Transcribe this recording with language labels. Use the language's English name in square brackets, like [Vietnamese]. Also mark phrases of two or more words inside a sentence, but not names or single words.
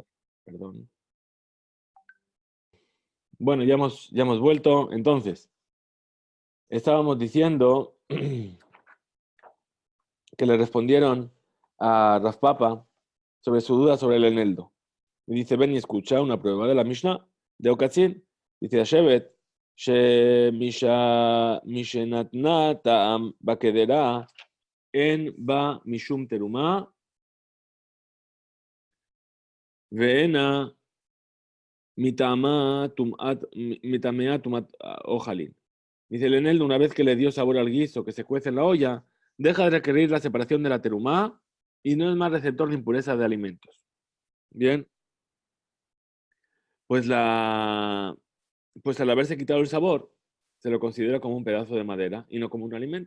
[Spanish] Perdón. Bueno, ya hemos vuelto. Entonces, estábamos diciendo que le respondieron a Rafpapa sobre su duda sobre el eneldo. Y dice, ven y escucha una prueba de la Mishnah de Okatzin. Dice, [Hebrew] שבת משנתנה טעם בקדרה אין בה משום תרומה ואינה מטמאה טומאת אוכלין. [Spanish] Dice el eneldo, una vez que le dio sabor al guiso que se cuece en la olla, deja de requerir la separación de la terumá y no es más receptor de impureza de alimentos. Bien, pues pues al haberse quitado el sabor, se lo considera como un pedazo de madera y no como un alimento.